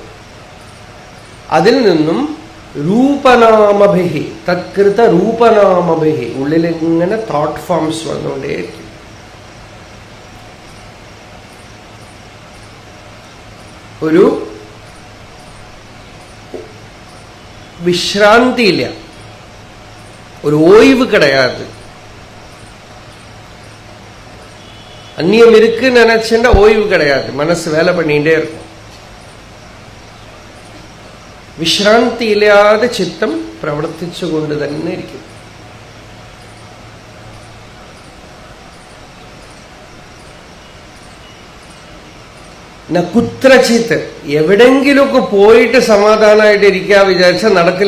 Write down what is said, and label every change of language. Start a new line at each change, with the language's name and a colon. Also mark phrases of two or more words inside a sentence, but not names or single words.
Malayalam: അതിൽ നിന്നും
Sanskrit: रूपनामभिः, तत्कृत रूपनामभिः,
Malayalam: ഉള്ളിലിങ്ങനെ
English: thought forms
Malayalam: വന്നുകൊണ്ടേയിരിക്കും. ഒരു വിശ്രാന്തിയില്ല, ഒരു
Tamil: ஓய்வு கிடையாது. அந்நியம் இருக்குன்னு நினைச்சுட்டா ஓய்வு கிடையாது, மனசு வேலை பண்ணிட்டே இருக்கும்.
Malayalam: വിശ്രാന്തി ഇല്ലാതെ ചിത്തം പ്രവർത്തിച്ചുകൊണ്ട് തന്നെ ഇരിക്കും. കുത്രചിത്ത് എവിടെങ്കിലുമൊക്കെ പോയിട്ട് സമാധാനമായിട്ട് ഇരിക്കാൻ വിചാരിച്ചാൽ നടക്കില്ല.